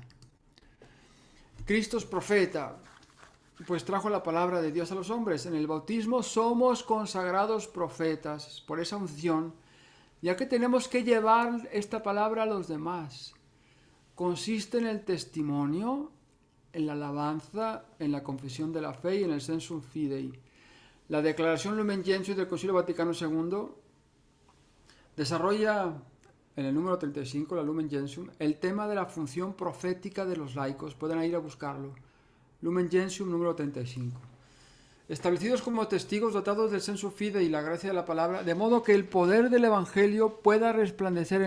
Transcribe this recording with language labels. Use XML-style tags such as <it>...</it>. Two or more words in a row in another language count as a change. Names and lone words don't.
<es>Cristo es profeta, pues trajo la palabra de Dios a los hombres. En el bautismo somos consagrados profetas por esa unción, ya que tenemos que llevar esta palabra a los demás. Consiste en el testimonio, en la alabanza, en la confesión de la fe y en el</es> <la>sensum fidei.</la> <es>La declaración Lumen Gentium del Concilio Vaticano II desarrolla en el número 35, la Lumen Gentium, el tema de la función profética de los laicos. Pueden ir a buscarlo. Lumen Gentium número 35. Establecidos como testigos dotados del</es> <la>sensu fidei</la> <es>y la gracia de la palabra, de modo que el poder del Evangelio pueda resplandecer en</es>